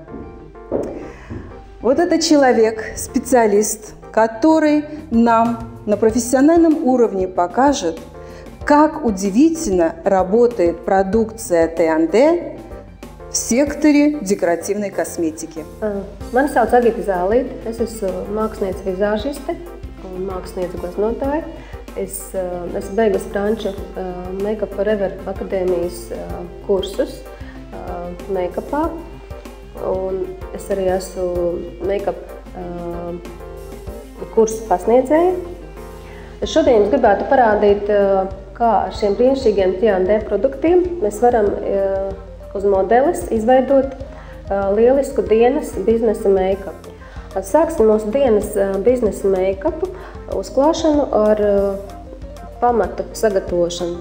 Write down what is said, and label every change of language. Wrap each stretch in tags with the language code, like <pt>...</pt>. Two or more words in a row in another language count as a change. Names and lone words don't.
<ru>Вот это человек, специалист, который нам на профессиональном уровне покажет, как удивительно работает продукция T&D в секторе декоративной косметики.</ru> <lv>Mani sauc Agita Zālīte, es esmu mākslinieca vizāžiste un mākslinieca gleznotāja. Es esmu beigusi Franču</lv> <en>Make Up Forever</en> <lv>akadēmijas kursus make-upā, un es arī esmu make-up kursu pasniedzēja. Šodien jums gribētu parādīt, kā ar šiem brīnišķīgiem T&D produktiem mēs varam uz modeles izveidot lielisku dienas biznesa make-upu. Sāksim mūsu dienas biznesa make-upu uzklāšanu ar pamatu sagatavošanu.</lv>